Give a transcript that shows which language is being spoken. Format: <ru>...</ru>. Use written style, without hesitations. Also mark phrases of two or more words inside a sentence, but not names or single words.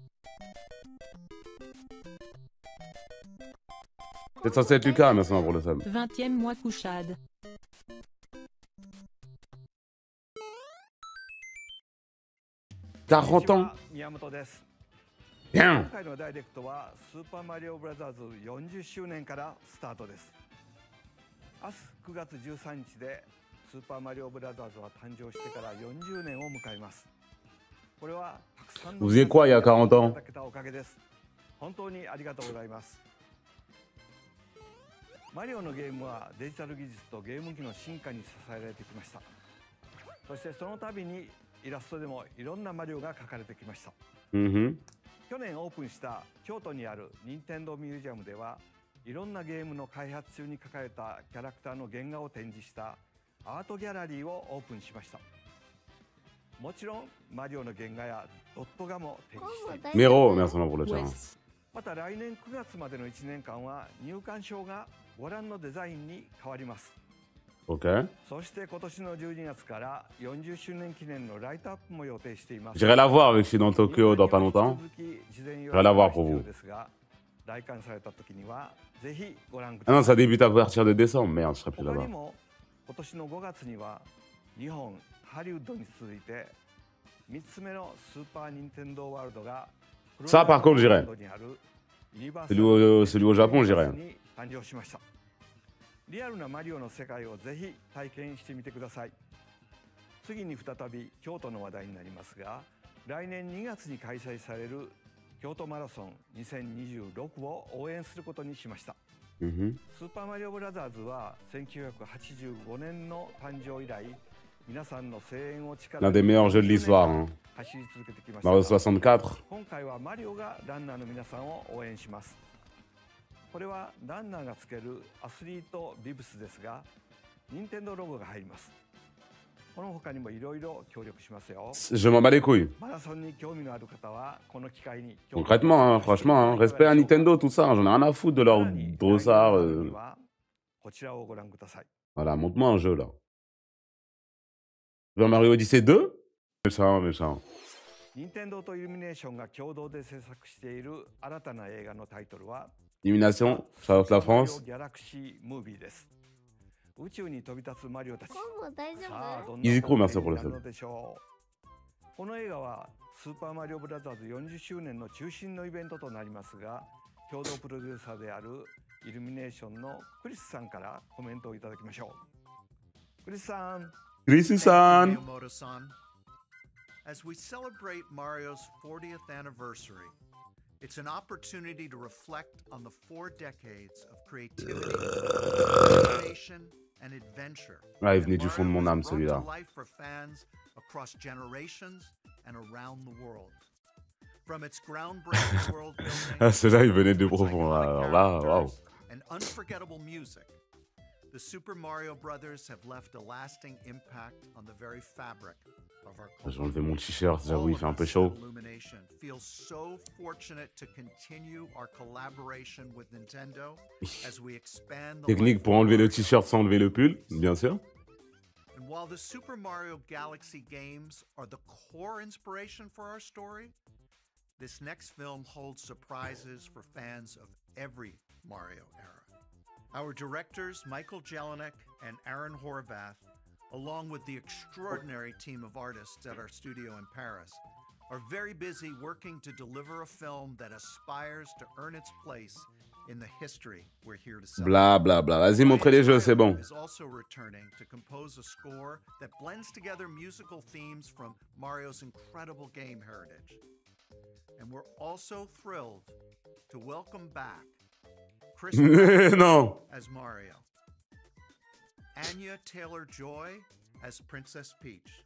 <fr>C'est censé être Lucas, merci pour le sub. 20e mois couchade. T'as 30 ans. Bien.</fr> <ja>今回のダイレクトはスーパーマリオブラザーズ40周年からスタートです。明日9月13日でスーパーマリオブラザーズは誕生してから40年を迎えます。これはたくさんの</ja> <fr>Vous faisiez quoi il y a 40 ans?</fr> <ja>いただけたおかげです。本当にありがとうございます。マリオのゲームはデジタル技術とゲーム機の進化に支えられてきました。そしてその度にイラストでもいろんなマリオが描かれてきました。去年オープンした京都にある任天堂ミュージアムではいろんなゲームの開発中に描かれたキャラクターの原画を展示したアートギャラリーをオープンしました。もちろんマリオの原画やドット画も展示しています。</ja> <fr>Mero, merci pour le chat.</fr> <ja>また来年9月までの1年間は入館証がご覧のデザインに変わります。</ja> <fr>Ok.</fr> <ja>そして今年の12月から40周年記念のライトアップも予定しています。</ja> <fr>J'irai la voir avec je suis dans Tokyo dans pas longtemps. J'irai la voir pour vous. Ah non, ça débute à partir de décembre. Merde, je serai plus là-bas.</fr> <ja>今年の5月には日本ハリウッドに続いて3つ目のスーパーニンテンドーワールドが</ja> <fr>Ça, par contre, j'irai. Celui au Japon, j'irai.</fr> <ja>誕生しました。リアルなマリオの世界をぜひ体験してみてください。次に再び京都の話題になりますが、来年2月に開催される京都マラソン2026を応援することにしました。スーパーマリオブラザーズは1985年の誕生以来、皆さんの声援を力</ja> <fr>L'un des meilleurs jeux de l'histoire. Hein.</fr> <ja>走り続けてきました。 Mario 64. 今回はマリオがランナーの皆さんを応援します。これはランナーがつけるアスリートビブスですが、任天堂ロゴが入ります。この他にもいろいろ協力しますよ。</ja> <fr>Je m'en bats les couilles.</fr> <ja>マラソンに興味のある方はこの機会に。</ja> <fr>Concrètement, hein, franchement, hein, respect à Nintendo, tout ça. Hein, j'en ai rien à foutre de leur brossard.</fr> <ja>こちらをご覧ください。</ja> <fr>Voilà, montre-moi un jeu là. Super Mario Odyssey 2? Méchant, méchant.</fr> <ja>任天堂とイルミネーションが共同で制作している新たな映画のタイトルは</ja> <fr>Illumination, Charlotte la France.</fr> <ja>ギャラクシームービーです。宇宙に飛び立つマリオたち。さあどんな</ja> <fr>Easy Crew, merci pour le</fr> <ja>な</ja> <fr>sub.</fr> <ja>のでしょう。この映画はスーパーマリオブラザーズ40周年の中心のイベントとなりますが、共同プロデューサーであるイルミネーションのクリスさんからコメントをいただきましょう。クリスさん。 Chris-san.</ja> <en>As we celebrate Mario's 40th anniversary, it's an opportunity to reflect on the 4 decades of creativity, innovation, and adventure.</en> <fr>Ah, il venait du fond de mon âme, celui-là.</fr> <en>Brought to life for fans across generations and around the world. From its groundbreaking world building,</en> <fr>Ah, celui-là, il venait de profond. Alors là, waouh.</fr> <en>and unforgettable music, the Super Mario Brothers have left a lasting impact on the very fabric of our</en> <fr>J'ai</fr> <en>culture.</en> <fr>enlevé mon t-shirt, j'avoue, il fait un peu</fr> <en>All</en> <fr>chaud.</fr> <en>of us at Illumination feel so fortunate to continue our collaboration with Nintendo as we expand the</en> <fr>Technique</fr> <en>life</en> <fr>pour</fr> <en>of</en> <fr>enlever le</fr> <en>Mario.</en> <fr>t-shirt sans enlever le pull, bien sûr.</fr> <en>And while the Super Mario Galaxy games are the core inspiration for our story, this next film holds surprises for fans of every Mario era. Our directors, Michael Jelinek and Aaron Horvath, along with the extraordinary team of artists at our studio in Paris, are very busy working to deliver a film that aspires to earn its place in the history we're here to celebrate.</en> <fr>Bla bla bla. Vas-y, montrez les jeux, c'est bon.</fr> <en>Is also returning to compose a score that blends together musical themes from Mario's incredible game heritage. And we're also thrilled to welcome back Chris</en> <fr>Non.</fr> <en>as Mario, Anya Taylor-Joy as Princess Peach,</en>